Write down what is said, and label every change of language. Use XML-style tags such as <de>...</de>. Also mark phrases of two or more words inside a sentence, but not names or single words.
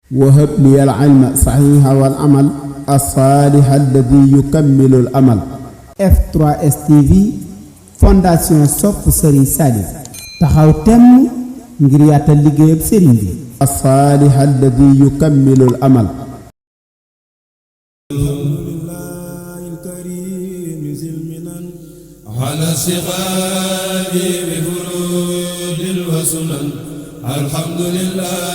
<ar>وهب لي العلم صحيح والعمل الصالح الذي يكمل الأمل.</ar> <wo>F3S TV fondation Sopp Serigne Saliou taxaw temm ngir yaatal liggéeyam Serigne bi.</wo> <ar>الصالح الذي يكمل الأمل. على الصغار بفروض وسنن الحمد لله</ar>